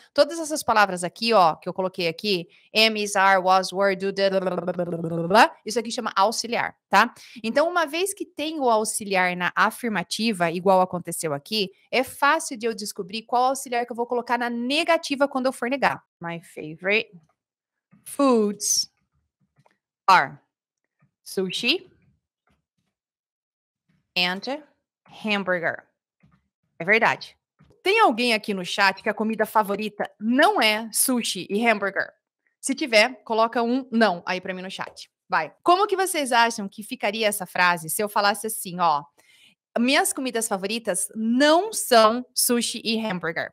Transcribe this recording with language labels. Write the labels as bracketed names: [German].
[Portuguese] Todas essas palavras aqui, ó, que eu coloquei aqui, am, is, are, was, were, do, did, isso aqui chama auxiliar, tá? Então, uma vez que tem o auxiliar na afirmativa, igual aconteceu aqui, é fácil de eu descobrir qual auxiliar que eu vou colocar na negativa quando eu for negar. [English] My favorite foods are sushi and hamburger. [Portuguese] É verdade. Tem alguém aqui no chat que a comida favorita não é sushi e hambúrguer? Se tiver, coloca um não aí pra mim no chat. Vai. Como que vocês acham que ficaria essa frase se eu falasse assim, ó? Minhas comidas favoritas não são sushi e hambúrguer.